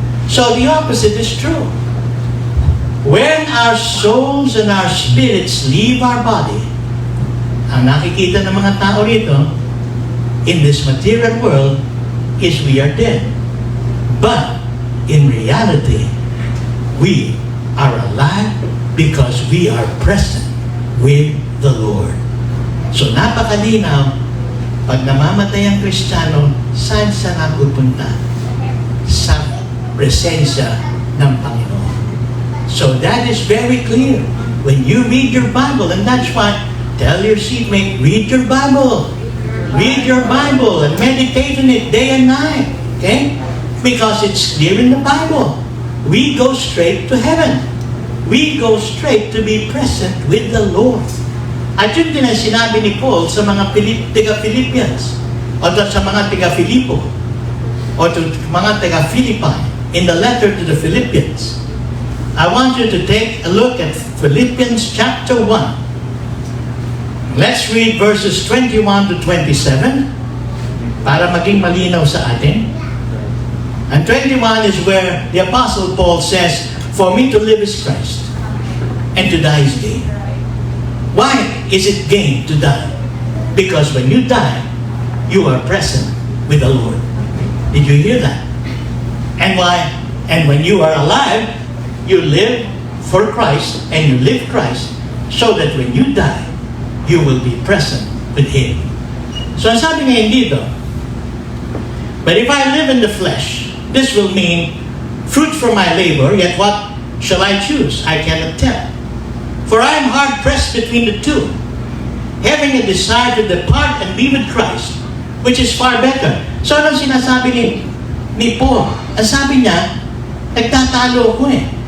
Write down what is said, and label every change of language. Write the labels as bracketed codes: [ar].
[en] So the opposite is true. When our souls and our spirits leave our body, [tl] ang nakikita ng mga tao rito [en] in this material world is we are dead. But in reality, we are alive because we are present with the Lord. [tl] So napakalinaw, pag namamatay ang Kristiyano, saan siya napupunta? Sa presensya ng Panginoon. [en] So that is very clear. When you read your Bible, and that's why, tell your seatmate, read your Bible. Read your Bible and meditate on it day and night. Okay? Because it's clear in the Bible. We go straight to heaven. We go straight to be present with the Lord. [tl] At yun din ang sinabi ni Paul sa mga taga-Philippians o sa mga taga-Filipo o mga taga-Philippi [en] in the letter to the Philippians. I want you to take a look at Philippians chapter 1. Let's read verses 21 to 27 [tl] para maging malinaw sa atin. [en] And 21 is where the Apostle Paul says, for me to live is Christ, and to die is gain. Why is it gain to die? Because when you die, you are present with the Lord. Did you hear that? And why? And when you are alive, you live for Christ, and you live Christ, so that when you die, you will be present with Him. [tl] So ang sabi ngayon dito, [en] but if I live in the flesh, this will mean fruit from my labor, yet what shall I choose? I cannot tell. For I am hard pressed between the two, having a desire to depart and be with Christ, which is far better. [tl] So anong sinasabi ni Paul? Ang sabi niya, nagtatalo ako eh.